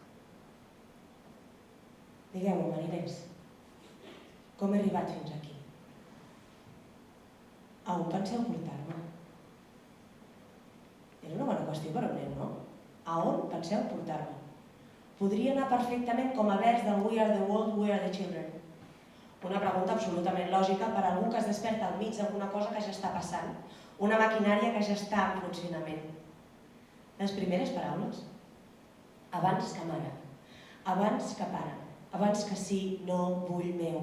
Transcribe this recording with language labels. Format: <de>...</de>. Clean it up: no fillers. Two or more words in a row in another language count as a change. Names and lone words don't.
<ca>Digueu-ho, mariners. Com he arribat fins aquí? A on penseu portar-me? És una bona qüestió per a un nen, no? A on penseu portar-me? Podria anar perfectament com a vers del We are the world, we are the children. Una pregunta absolutament lògica per a algú que es desperta al mig d'alguna cosa que ja està passant. Una maquinària que ja està en funcionament. Les primeres paraules. Abans que mare. Abans que pare. Abans que sí, no, vull, meu.</ca>